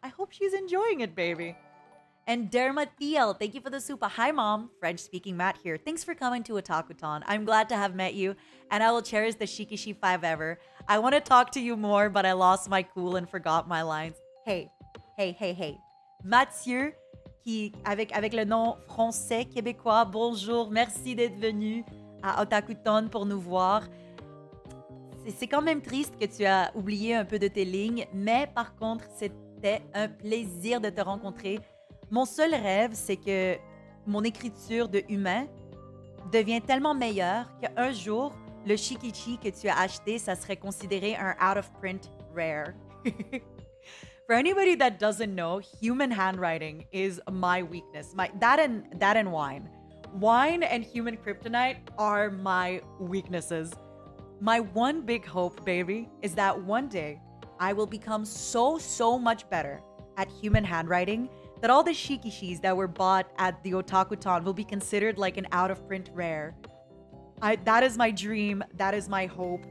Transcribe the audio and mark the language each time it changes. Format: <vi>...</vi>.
<en>I hope she's enjoying it, baby. And Dermatiel, thank you for the super. Hi, Mom. French-speaking Matt here. Thanks for coming to Otakuthon. I'm glad to have met you, and I will cherish the Shikishi 5 ever. I want to talk to you more, but I lost my cool and forgot my lines. Hey, hey, hey, hey.</en> <fr>Mathieu, qui, avec le nom français québécois, bonjour, merci d'être venu à Otakuthon pour nous voir. C'est quand même triste que tu as oublié un peu de tes lignes, mais par contre, c'était un plaisir de te rencontrer. Mon seul rêve, c'est que mon écriture de humain devient tellement meilleure qu'un jour, le shikichi que tu as acheté, ça serait considéré un</fr> <en>out-of-print rare. For anybody that doesn't know, human handwriting is my weakness. That and wine. Wine and human kryptonite are my weaknesses. My one big hope, baby, is that one day I will become so much better at human handwriting that all the shikishis that were bought at the Otakuthon will be considered like an out-of-print rare. That is my dream. That is my hope.</en>